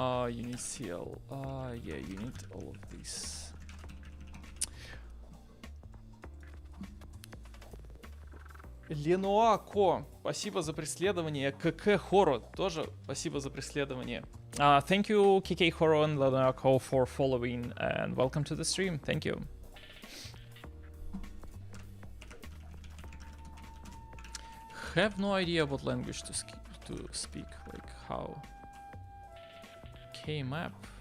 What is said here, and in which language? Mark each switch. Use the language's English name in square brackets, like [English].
[English] You need CL. Yeah, you need all of these. [Russian] Ленуа Ко, спасибо за преследование. КК Хоро, тоже спасибо за преследование. [English] Thank you, KK Horo and Ленуа Ко, for following and welcome to the stream. Thank you. Have no idea what language to speak. Like how. K-map.